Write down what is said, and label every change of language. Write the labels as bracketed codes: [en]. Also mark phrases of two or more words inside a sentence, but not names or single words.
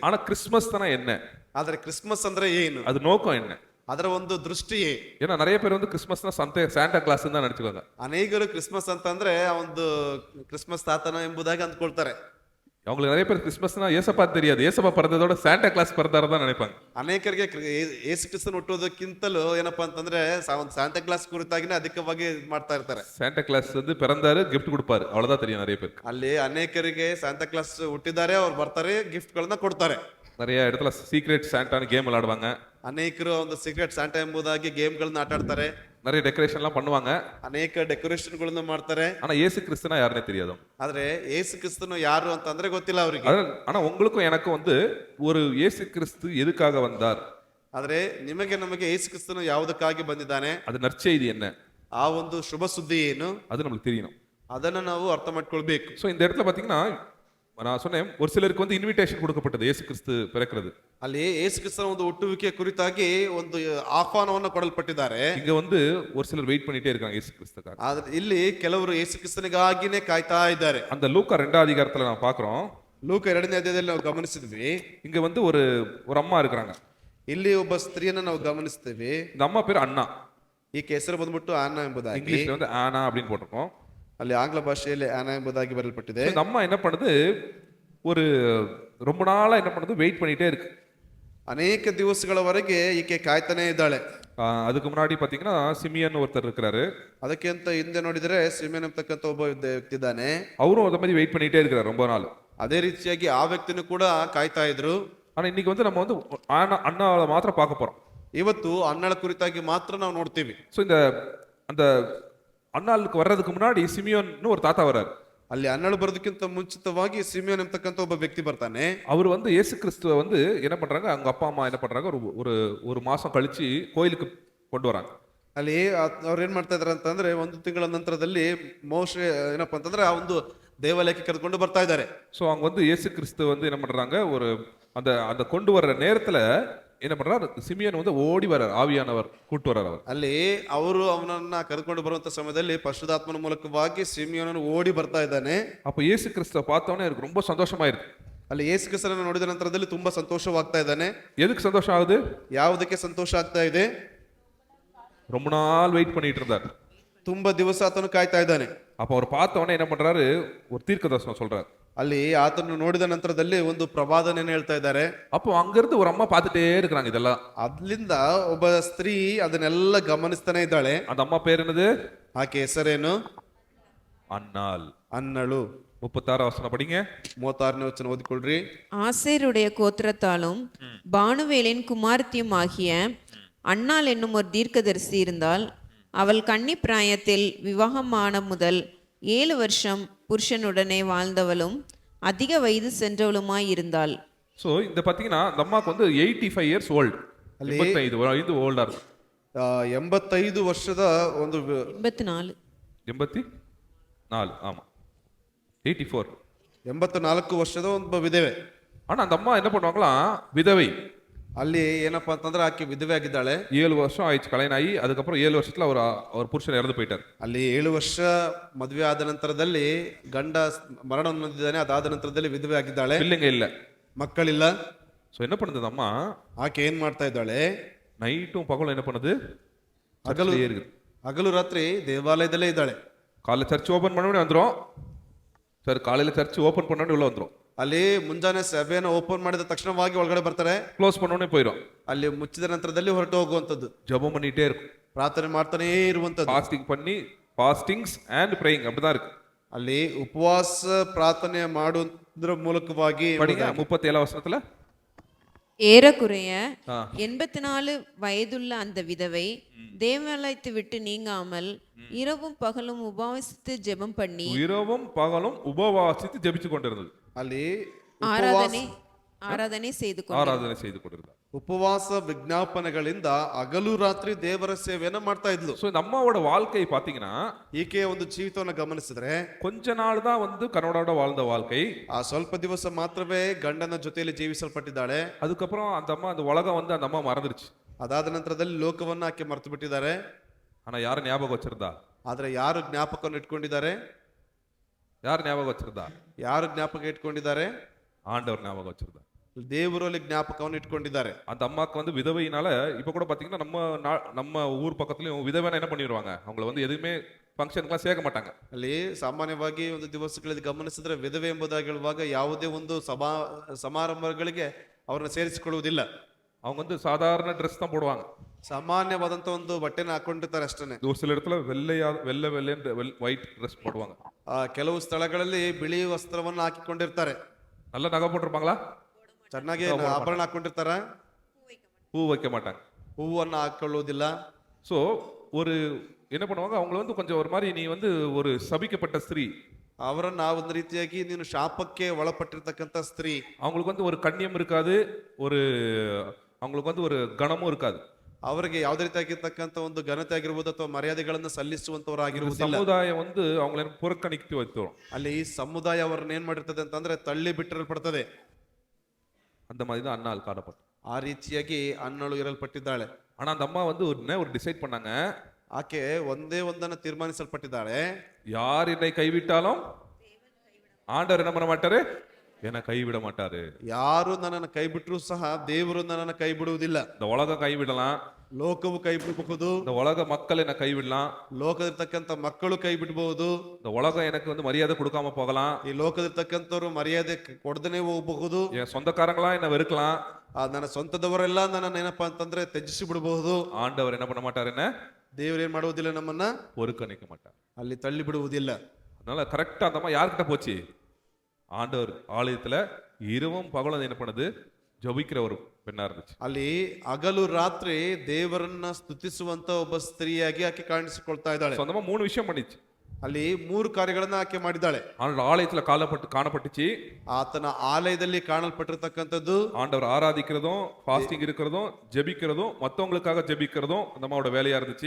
[ta] ஆனா கிறிஸ்மஸ் தானே என்ன? [kn] ಆದ್ರೆ ಕ್ರಿಸ್ಮಸ್ ಅಂದ್ರೆ ಏನು? [ta] அது நோக்கம் என்ன? [kn] ಅದರ ಒಂದು ದೃಷ್ಟಿಯೇ. [ta] ஏன்னா நிறைய பேர் வந்து கிறிஸ்மஸ்னா சாண்டா கிளாஸ் தான் நினைச்சுக்கோங்க. [kn] ಅನೇಕರು ಕ್ರಿಸ್ಮಸ್ ಅಂತಂದ್ರೆ ಒಂದು ಕ್ರಿಸ್ಮಸ್ ತಾತನ ಎಂಬುದಾಗಿ ಅಂದ್ಕೊಳ್ತಾರೆ. [ta] அவங்களுக்கு நிறைய பேர் கிறிஸ்மஸ்னா ஏசப்பா தெரியாது, ஏசப்பா பிறந்ததோட சாண்டா கிளாஸ் பிறந்தாரு தான் நினைப்பாங்க. [kn] ಅನೇಕರಿಗೆ ಯೇಸು ಕ್ರಿಸ್ತನ ಹುಟ್ಟುವುದಕ್ಕಿಂತಲೂ ಏನಪ್ಪಾ ಅಂತಂದ್ರೆ ಒಂದು ಸಾಂತಾ ಕ್ಲಾಸ್ ಕುರಿತಾಗಿನೇ ಅಧಿಕವಾಗಿ ಮಾಡ್ತಾ ಇರ್ತಾರೆ. [ta] சாண்டா கிளாஸ் வந்து பிறந்தாரு, கிஃப்ட் கொடுப்பாரு, ಅவ்வளவுதான் தெரியும் நிறைய பேருக்கு. [kn] ಅಲ್ಲಿ ಅನೇಕರಿಗೆ ಸಾಂತಾ ಕ್ಲಾಸ್ ಹುಟ್ಟಿದ್ದಾರೆ, ಅವ್ರು ಬರ್ತಾರೆ, ಗಿಫ್ಟ್ ಗಳನ್ನ ಕೊಡ್ತಾರೆ. [ta] நிறைய இடத்துல சீக்ರೆಟ್ சாண்டான்னு கேம் விளையாடுவாங்க. [kn] ಅನೇಕರು ಒಂದು ಸೀಕ್ರೆಟ್ ಸಾಂಟಾ ಎಂಬುದಾಗಿ ಗೇಮ್ ಗಳನ್ನ ಆಟ ಆಡ್ತಾರೆ. [ta] நிறைய டெக்கரேஷன் எல்லாம் பண்ணுவாங்க. [kn] ಅನೇಕ ಡೆಕೋರೇಷನ್ ಗಳನ್ನ ಮಾಡ್ತಾರೆ. [ta] ஆனா இயேசு கிறிஸ்துனா யாருன்னே தெரியாது. [kn] ಆದ್ರೆ ಯೇಸು ಕ್ರಿಸ್ತನು ಯಾರು ಅಂತಂದ್ರೆ ಗೊತ್ತಿಲ್ಲ ಅವರಿಗೆ. [ta] ஆனா உங்களுக்கும் எனக்கும் வந்து ஒரு இயேசு கிறிஸ்து எதுக்காக வந்தார், [kn] ಆದ್ರೆ ನಿಮಗೆ ನಮಗೆ ಯೇಸು ಕ್ರಿಸ್ತನು ಯಾವುದಕ್ಕಾಗಿ ಬಂದಿದ್ದಾನೆ, [ta] அது நற்செய்தி என்ன, [kn] ಆ ಒಂದು ಶುಭ ಸುದ್ದಿ ಏನು, [ta] அது நம்மளுக்கு தெரியணும். [kn] ಅದನ್ನ ನಾವು ಅರ್ಥ ಮಾಡ್ಕೊಳ್ಬೇಕು. [ta] ஸோ இந்த இடத்துல பார்த்தீங்கன்னா நான் சொன்னேன், ஒரு சிலருக்கு வந்து இன்விடேஷன் கொடுக்கப்பட்டது இயேசு கிறிஸ்து பிறக்கிறது. [kn] ಅಲ್ಲಿ ಯೇಸು ಕ್ರಿಸ್ತನ ಒಂದು ಹುಟ್ಟುವಿಕೆ ಕುರಿತಾಗಿ ಒಂದು ಆಹ್ವಾನವನ್ನು ಕೊಡಲ್ಪಟ್ಟಿದ್ದಾರೆ. [ta] இங்க வந்து ஒரு சிலர் வெயிட் பண்ணிட்டே இருக்காங்க இயேசு கிறிஸ்துக்காக. [kn] ಆದ್ರೆ ಇಲ್ಲಿ ಕೆಲವರು ಯೇಸು ಕ್ರಿಸ್ತನಿಗಾಗಿನೇ ಕಾಯ್ತಾ ಇದ್ದಾರೆ. [ta] அந்த லூக்கா 2ஆம் அதிகாரத்துல நான் பார்க்கிறோம், [kn] ಲೂಕ 2ನೇ ಅಧ್ಯಾಯದಲ್ಲಿ ನಾವು ಗಮನಿಸಿದ್ವಿ. [ta] இங்க வந்து ஒரு அம்மா இருக்கிறாங்க. [kn] ಇಲ್ಲಿ ಒಬ್ಬ ಸ್ತ್ರೀಯನ್ನ ನಾವು ಗಮನಿಸ್ತೇವೆ. [ta] இந்த அம்மா பேர் அண்ணா. [kn] ಈಕೆ ಹೆಸರು ಬಂದ್ಬಿಟ್ಟು ಆನಾ ಎಂಬುದಾಗಿ. [ta] இங்கிலீஷ்ல வந்து ஆனா அப்படின்னு போட்டிருக்கோம். [kn] ಅಲ್ಲಿ ಆಂಗ್ಲ ಭಾಷೆಯಲ್ಲಿ ಆನಾ ಎಂಬುದಾಗಿ ಬರೆಯಲ್ಪಟ್ಟಿದೆ. [ta] இந்த அம்மா என்ன பண்ணுது, ஒரு ரொம்ப நாளா என்ன பண்ணுது, வெயிட் பண்ணிட்டே இருக்கு. [kn] ಅನೇಕ ದಿವಸಗಳವರೆಗೆ ಈಕೆ ಕಾಯ್ತಾನೆ ಇದ್ದಾಳೆ. [ta] அதுக்கு முன்னாடி பாத்தீங்கன்னா சிமியன் ஒருத்தர் இருக்கிறாரு. [kn] ಅದಕ್ಕಿಂತ ಹಿಂದೆ ನೋಡಿದ್ರೆ ಸಿಮೆನ್ ಅಂತಕ್ಕಂಥ ಒಬ್ಬ ವ್ಯಕ್ತಿ ಇದ್ದಾನೆ. [ta] அவரும் ಅದ மாதிரி வெயிட் பண்ணிட்டே இருக்கிறார் ரொம்ப நாள். [kn] ಅದೇ ರೀತಿಯಾಗಿ ಆ ವ್ಯಕ್ತಿನೂ ಕೂಡ ಕಾಯ್ತಾ ಇದ್ರು. [ta] ஆனா இன்னைக்கு வந்து நம்ம வந்து அண்ணாவை மாத்திரம் பார்க்க போறோம். [kn] ಇವತ್ತು ಅಣ್ಣಳ ಕುರಿತಾಗಿ ಮಾತ್ರ ನಾವು ನೋಡ್ತೀವಿ. [ta] ஸோ இந்த அந்த அண்ணாளுக்கு வர்றதுக்கு முன்னாடி சிமியோன்னு ஒரு தாத்தா வர்றாரு. [kn] ಅಲ್ಲಿ ಅಣ್ಣಳು ಬರೋದಕ್ಕಿಂತ ಮುಂಚಿತವಾಗಿ ಸಿಮಿಯೋನ್ ಎಂಬತಕ್ಕಂಥ ಒಬ್ಬ ವ್ಯಕ್ತಿ ಬರ್ತಾನೆ. [ta] அவர் வந்து இயேசு கிறிஸ்துவ வந்து என்ன பண்றாங்க, அவங்க அப்பா அம்மா என்ன பண்றாங்க, ஒரு மாசம் கழிச்சு கோயிலுக்கு கொண்டு வராங்க. [kn] ಅಲ್ಲಿ ಅವ್ರು ಏನ್ ಮಾಡ್ತಾ ಇದಾರೆ ಅಂತಂದ್ರೆ, ಒಂದು ತಿಂಗಳ ನಂತರದಲ್ಲಿ ಮೋಶೆ ಏನಪ್ಪಾ ಅಂತಂದ್ರೆ ಆ ಒಂದು ದೇವಾಲಯಕ್ಕೆ ಕರೆದುಕೊಂಡು ಬರ್ತಾ ಇದ್ದಾರೆ. [ta] ஸோ அவங்க வந்து இயேசு கிறிஸ்து வந்து என்ன பண்றாங்க, அந்த அந்த கொண்டு வர்ற நேரத்துல என்ன பண்றார், சிமியோன் வந்து ஓடி வர்றார், ஆவியானவர் கூட்டு வர்றார் அவர். [kn] ಅಲ್ಲಿ ಅವರು ಅವನನ್ನ ಕರೆದುಕೊಂಡು ಬರುವಂತ ಸಮಯದಲ್ಲಿ ಪರಿಶುದ್ಧಾತ್ಮನ ಮೂಲಕವಾಗಿ ಸಿಮಿಯೋನನು ಓಡಿ ಬರ್ತಾ ಇದ್ದಾನೆ. [ta] அப்ப இயேசு கிறிஸ்துவை பார்த்தவொடனே எனக்கு ரொம்ப சந்தோஷமாயிருது. [kn] ಅಲ್ಲಿ ಯೇಸು ಕ್ರಿಸ್ತನನ್ನು ನೋಡಿದ ನಂತರದಲ್ಲಿ ತುಂಬಾ ಸಂತೋಷವಾಗ್ತಾ ಇದ್ದಾನೆ. [ta] எதுக்கு சந்தோஷம் ஆகுது? [kn] ಯಾವುದಕ್ಕೆ ಸಂತೋಷ ಆಗ್ತಾ ಇದೆ? [ta] ரொம்ப நாள் வெயிட் பண்ணிட்டு இருந்தார். [kn] ತುಂಬಾ ದಿವಸ ಆತನು ಕಾಯ್ತಾ ಇದ್ದಾನೆ. [ta] அப்ப அவர் பார்த்தவொடனே என்ன பண்றாரு, ஒரு தீர்க்கதரிசனம் சொல்றாரு. [kn] ಅಲ್ಲಿ ಆತನು ನೋಡಿದ ನಂತರದಲ್ಲಿ ಒಂದು ಪ್ರವಾದನೆಯನ್ನು ಹೇಳ್ತಾ ಇದ್ದಾರೆ. [ta] அப்போ அங்கிருந்து ஒரு அம்மா பார்த்துட்டே இருக்கிறாங்க இதெல்லாம். [kn] ಅಲ್ಲಿಂದ ಒಬ್ಬ ಸ್ತ್ರೀ ಅದನ್ನೆಲ್ಲ ಗಮನಿಸ್ತಾನೆ ಇದ್ದಾಳೆ. [ta] அந்த அம்மா பேர் என்னது? [kn] ಆಕೆ ಹೆಸರೇನು? [ta] அன்னாள். [kn] ಅನ್ನಳು. [ta] 36 வசனம் படிங்க. [kn] 36ನೇ ವಚನ ಓದಿಕೊಳ್ಳ್ರಿ. [ta] ஆசேருடைய கோத்திரத்தாலும் பானுவேலின் குமாரத்தியும் ஆகிய அன்னாள் என்னும் ஒரு தீர்க்கதரிசி இருந்தால், அவள் கன்னி பிராயத்தில் விவாகமான முதல் 7 வருஷம் புருஷனுடனே வாழ்ந்தவளும் அதிக வயது சென்றவளுமாய் இருந்தாள். ஸோ இந்த பார்த்தீங்கன்னா அந்த அம்மாவுக்கு வந்து 85 [en] years old, [ta] 85 வயது ஓல்டா இருக்கு. [kn] 85 ವರ್ಷದ ಒಂದು 84. [ta] 84 ஆமா 84. [kn] 84 ವರ್ಷದ ಒಬ್ಬ ವಿಧವೆ. [ta] ஆனா அந்த அம்மா என்ன பண்ணுவாங்களாம், விதவை. [kn] ಅಲ್ಲಿ ಏನಪ್ಪಾ ಅಂತಂದ್ರೆ ಆಕೆ ವಿಧವೆ ಆಗಿದ್ದಾಳೆ. [ta] 7 வருஷம் ஆயிடுச்சு கல்யாணம் ஆகி. அதுக்கப்புறம் 7 வருஷத்துல அவர் புருஷன் இறந்து போயிட்டார். [kn] ಅಲ್ಲಿ 7 ವರ್ಷ ಮದುವೆ ಆದ ನಂತರದಲ್ಲಿ ಗಂಡ ಮರಣ ಹೊಂದಿದ್ದಾನೆ. ಅದಾದ ನಂತರದಲ್ಲಿ ವಿಧವೆ ಆಗಿದ್ದಾಳೆ. [ta] பிள்ளைங்க இல்ல, [kn] ಮಕ್ಕಳಿಲ್ಲ. [ta] ஸோ என்ன பண்ணுது அந்த அம்மா, [kn] ಆಕೆ ಏನ್ ಮಾಡ್ತಾ ಇದ್ದಾಳೆ? [ta] நைட்டும் பகலும் என்ன பண்ணுது, [kn] ಹಗಲು [ta] இருக்குது. [kn] ಹಗಲು ರಾತ್ರಿ ದೇವಾಲಯದಲ್ಲೇ ಇದ್ದಾಳೆ. [ta] காலைல [en] church open [ta] பண்ண உடனே வந்துரும். சரி, காலையில [en] church open [ta] பண்ண உடனே உள்ள வந்துரும். [kn] ಅಲ್ಲಿ ಮುಂಜಾನೆ ಸಭೆಯನ್ನು ಓಪನ್ ಮಾಡಿದ ತಕ್ಷಣವಾಗಿ ಒಳಗಡೆ ಬರ್ತಾರೆ. [ta] க்ளோஸ் பண்ண உடனே போயிடும். [kn] ಅಲ್ಲಿ ಮುಚ್ಚಿದ ನಂತರದಲ್ಲಿ ಹೊರಟು ಹೋಗುವಂತದ್ದು. [ta] ஜெபம் பண்ணிட்டே இருக்கும், [kn] ಪ್ರಾರ್ಥನೆ ಮಾಡ್ತಾನೇ ಇರುವಂತದ್ದು. [ta] ஃபாஸ்டிங் பண்ணி, [en] fastings and praying [ta] அப்படிதான் இருக்கு. [kn] ಅಲ್ಲಿ ಉಪವಾಸ ಪ್ರಾರ್ಥನೆ ಮಾಡುವುದರ ಮೂಲಕವಾಗಿ [ta] படிங்க 37 வசனத்துல. ஏறக்குறைய 84 வயதுள்ள அந்த விதவை தேவாலயத்தை விட்டு நீங்காமல் இரவும் பகலும் உபவாசித்து ஜெபம் பண்ணி இரவும் பகலும் உபவாசித்து ஜெபிச்சு கொண்டிருந்தது. [kn] ಅಲ್ಲಿ [ta] ஆராதனை செய்து கொண்டிருந்தார். [kn] ಉಪವಾಸ ವಿಜ್ಞಾಪನೆಗಳಿಂದ ಹಗಲು ರಾತ್ರಿ ದೇವರ ಸೇವೆಯನ್ನು ಮಾಡ್ತಾ ಇದ್ಲು. [ta] சோ இந்த அம்மாவோட வாழ்க்கை பாத்தீங்கன்னா, [kn] ಈಕೆಯ ಒಂದು ಜೀವಿತವನ್ನು ಗಮನಿಸಿದ್ರೆ [ta] கொஞ்ச நாள் தான் வந்து கணவனோட வாழ்ந்த வாழ்க்கை. [kn] ಆ ಸ್ವಲ್ಪ ದಿವಸ ಮಾತ್ರವೇ ಗಂಡನ ಜೊತೆಯಲ್ಲಿ ಜೀವಿಸಲ್ಪಟ್ಟಿದ್ದಾಳೆ. [ta] அதுக்கப்புறம் அந்த அம்மா அந்த உலகம் வந்து அந்த அம்மா மறந்துருச்சு. [kn] ಅದಾದ ನಂತರದಲ್ಲಿ ಲೋಕವನ್ನ ಆಕೆ ಮರೆತು ಬಿಟ್ಟಿದ್ದಾರೆ. [ta] ஆனா யாரு ஞாபகம் வச்சிருந்தா? [kn] ಆದ್ರೆ ಯಾರು ಜ್ಞಾಪಕವನ್ನು ಇಟ್ಕೊಂಡಿದ್ದಾರೆ? [ta] யார் ஞாபகம் வச்சிருந்தா? [kn] ಯಾರು ಜ್ಞಾಪಕ ಇಟ್ಕೊಂಡಿದ್ದಾರೆ? [ta] ஆண்டவர் ஞாபகம் வச்சிருந்தா. [kn] ದೇವರು ಅಲ್ಲಿ ಜ್ಞಾಪಕವನ್ನು ಇಟ್ಕೊಂಡಿದ್ದಾರೆ. [ta] அந்த அம்மாக்கு வந்து விதவையினால இப்ப கூட பாத்தீங்கன்னா நம்ம ஊர் பக்கத்துலயும் விதவைனா என்ன பண்ணிடுவாங்க, அவங்கள வந்து எதுவுமே ಫಂಕ್ಷನ್ಗೆ சேர்க்க மாட்டாங்க. [kn] ಅಲ್ಲಿ ಸಾಮಾನ್ಯವಾಗಿ ಒಂದು ದಿವಸಗಳಲ್ಲಿ ಗಮನಿಸಿದ್ರೆ ವಿಧವೆ ಎಂಬುದಾಗಿ ಹೇಳುವಾಗ ಯಾವುದೇ ಒಂದು ಸಮಾರಂಭಗಳಿಗೆ ಅವ್ರನ್ನ ಸೇರಿಸಿಕೊಳ್ಳುವುದಿಲ್ಲ. [ta] அவங்க வந்து சாதாரண ட்ரெஸ் தான் போடுவாங்க. [kn] ಸಾಮಾನ್ಯವಾದಂತ ಒಂದು ಬಟ್ಟೆನ ಹಾಕೊಂಡಿರ್ತಾರೆ ಅಷ್ಟೇ. [ta] ஒரு சில இடத்துல வெள்ளை [en] white dress [ta] போடுவாங்க. [kn] ಕೆಲವು ಸ್ಥಳಗಳಲ್ಲಿ ಬಿಳಿ ವಸ್ತ್ರವನ್ನು ಹಾಕಿಕೊಂಡಿರ್ತಾರೆ. [ta] நல்ல நகை போட்டிருப்பாங்களா? [kn] ಚೆನ್ನಾಗಿ ಆಭರಣ ಹಾಕೊಂಡಿರ್ತಾರ. [ta] பூ வைக்க மாட்டாங்க. [kn] ಹೂವನ್ನ ಹಾಕೊಳ್ಳುವುದಿಲ್ಲ. [ta] ஸோ ஒரு என்ன பண்ணுவாங்க, அவங்கள வந்து கொஞ்சம் ஒரு மாதிரி, நீ வந்து ஒரு சபிக்கப்பட்ட ஸ்திரீ, [kn] ಅವರನ್ನ ಒಂದು ರೀತಿಯಾಗಿ ನೀನು ಶಾಪಕ್ಕೆ ಒಳಪಟ್ಟಿರ್ತಕ್ಕಂಥ ಸ್ತ್ರೀ. [ta] அவங்களுக்கு வந்து ஒரு கண்ணியம் இருக்காது, ஒரு அவங்களுக்கு வந்து ஒரு கணமும் இருக்காது. [kn] ಅವರಿಗೆ ಯಾವುದೇ ರೀತಿಯಾಗಿರ್ತಕ್ಕಂಥ ಒಂದು ಘನತೆ ಆಗಿರ್ಬೋದು ಅಥವಾ ಮರ್ಯಾದೆಗಳನ್ನು ಸಲ್ಲಿಸುವಂತವರಾಗಿರುವುದಿಲ್ಲ. [ta] ಸಮುದಾಯ வந்து அவங்களை புறக்கணித்து வைத்தோம். [kn] ಅಲ್ಲಿ ಈ ಸಮುದಾಯ ಅವರನ್ನ ಏನ್ ಮಾಡಿರ್ತದೆ ಅಂತಂದ್ರೆ ತಳ್ಳಿ ಬಿಟ್ಟಿರಲ್ಪಡ್ತದೆ. [ta] அந்த மாதிரி தான் அன்னாள் காணப்பட்டு. [kn] ಆ ರೀತಿಯಾಗಿ ಅನ್ನಳು ಇರಲ್ಪಟ್ಟಿದ್ದಾಳೆ. [ta] ஆனா அந்த அம்மா வந்து ஒரு டிசைட் பண்ணாங்க. [kn] ಆಕೆ ಒಂದೇ ಒಂದನ್ನು ತೀರ್ಮಾನಿಸಲ್ಪಟ್ಟಿದ್ದಾಳೆ. [ta] யார் என்னை கைவிட்டாலும் ஆண்டவர் என்ன பண்ண மாட்டாரு, என்னை கைவிட மாட்டாரு. [kn] ಯಾರು ನನ್ನನ್ನು ಕೈ ಬಿಟ್ಟರು ಸಹ ದೇವರು ನನ್ನನ್ನು ಕೈ ಬಿಡುವುದಿಲ್ಲ. [ta] இந்த உலகம் கைவிடலாம், [kn] ಲೋಕವು ಕೈ ಬಿಡಬಹುದು, [ta] இந்த உலக மக்கள் என்ன கைவிடலாம், [kn] ಲೋಕದಿರ್ತಕ್ಕಂಥ ಮಕ್ಕಳು ಕೈ ಬಿಡಬಹುದು, [ta] இந்த உலகம் எனக்கு வந்து மரியாதை கொடுக்காம போகலாம், [kn] ಈ ಲೋಕದಿರ್ತಕ್ಕಂಥವ್ರು ಮರ್ಯಾದೆ ಕೊಡದೇನೆ ಹೋಗಬಹುದು, [ta] என் சொந்தக்காரங்களா என்ன வெறுக்கலாம், [kn] ನನ್ನ ಸ್ವಂತದವರೆಲ್ಲ ನನ್ನನ್ನು ಏನಪ್ಪಾ ಅಂತಂದ್ರೆ ತ್ಯಜಿಸಿ ಬಿಡಬಹುದು. [ta] ஆண்டவர் என்ன பண்ண மாட்டாரு, என்ன [kn] ದೇವರು ಏನ್ ಮಾಡುವುದಿಲ್ಲ, ನಮ್ಮನ್ನ [ta] ஒருக்கணிக்க மாட்டார், [kn] ಅಲ್ಲಿ ತಳ್ಳಿ ಬಿಡುವುದಿಲ್ಲ. [ta] அதனால கரெக்டா அந்த அம்மா யார்கிட்ட போச்சு, ஆண்டவர் ஆலயத்துல இரவும் பகலும் என்ன பண்ணுது, ஜபிக்கிற ஒரு பெண்ணா இருந்துச்சு. [kn] ಅಲ್ಲಿ ಹಗಲು ರಾತ್ರಿ ದೇವರನ್ನ ಸ್ತುತಿಸುವಂತ ಒಬ್ಬ ಸ್ತ್ರೀಯಾಗಿ ಆಕೆ ಕಾಣಿಸಿಕೊಳ್ತಾ ಇದ್ದಾಳೆ. [ta] சொந்தமா 3 விஷயம் பண்ணிச்சு. [kn] ಅಲ್ಲಿ 3 ಕಾರ್ಯಗಳನ್ನ ಆಕೆ ಮಾಡಿದ್ದಾಳೆ. [ta] ஆலயத்துல காணப்பட்டுச்சு. [kn] ಆತನ ಆಲಯದಲ್ಲಿ ಕಾಣಲ್ಪಟ್ಟಿರ್ತಕ್ಕಂಥದ್ದು, [ta] ஆண்டவர் ஆராதிக்கிறதும், ஃபாஸ்டிங் இருக்கிறதும், ஜெபிக்கிறதும், மத்தவங்களுக்காக ஜெபிக்கிறதும் அந்த அம்மாவோட வேலையா இருந்துச்சு.